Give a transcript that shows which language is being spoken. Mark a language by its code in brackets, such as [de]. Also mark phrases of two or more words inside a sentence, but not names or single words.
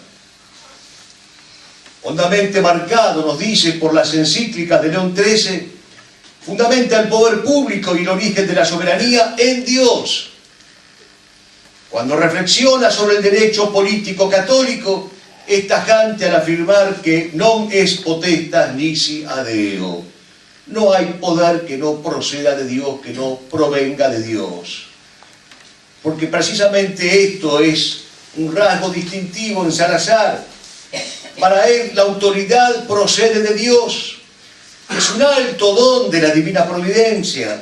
[es] Hondamente marcado, nos dice, por las encíclicas de León XIII, fundamenta el poder público y el origen de la soberanía en Dios. Cuando reflexiona sobre el derecho político católico, es tajante al afirmar que [la] non es potestas nisi ad Deo. [es] No hay poder que no proceda de Dios, que no provenga de Dios. Porque precisamente esto es un rasgo distintivo en Salazar. Para él la autoridad procede de Dios. Es un alto don de la divina providencia.